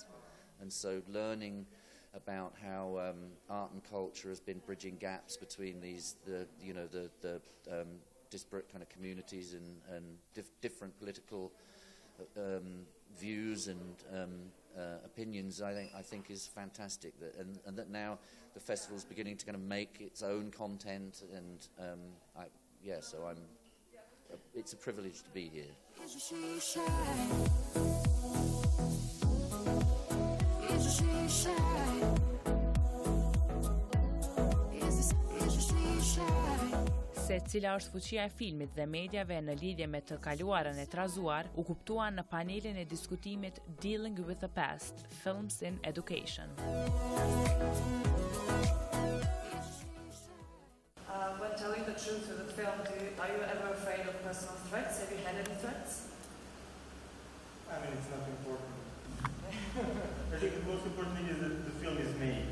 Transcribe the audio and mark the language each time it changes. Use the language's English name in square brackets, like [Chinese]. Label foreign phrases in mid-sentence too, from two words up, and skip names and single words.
[English] And so learning about how art and culture has been bridging gaps between the disparate kind of communities and different political views and opinions, I think is fantastic. And that now the festival is beginning to kind of make its own content, and so it's a privilege to be here. [Albanian] Se cila është fuqia e filmit dhe mediave në lidhje me të kaluarën e trazuar, u kuptuan në panelin e diskutimit Dealing with the Past, Films in Education. [English] When telling the truth in the film, are you ever afraid of personal threats? Have you had any threats? I mean, it's not important. I think the most important thing is that the film is made.